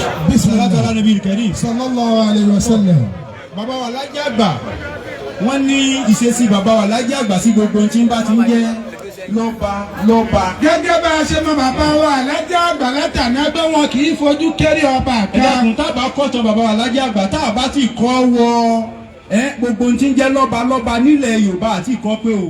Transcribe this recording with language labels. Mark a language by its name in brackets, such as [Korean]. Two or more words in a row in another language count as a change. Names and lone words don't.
[Arabic] بسم الله. الصلاة على النبي الكريم. صلى الله عليه وسلم. [Yoruba] Bàbá wa Alhaji àgbà, wọ́n ní ìṣesí bàbá wa Alhaji àgbà sí gbogbo ohun tí ń bá ti ń jẹ́ lọ́ba, lọ́ba. Gẹ́gẹ́ bá a ṣe mọ bàbá wa Alhaji àgbà látàná pé wọn kì í fojú kéré ọba Ẹ kan. dákun, tá a bá kọ́ tán bàbá wa Alhaji àgbà, tá a bá ti kọ́ wọ, ẹ, gbogbo ohun tí ń jẹ́ lọ́ba, lọ́ba nílẹ̀ Yorùbá àti ìkọ́ pé o.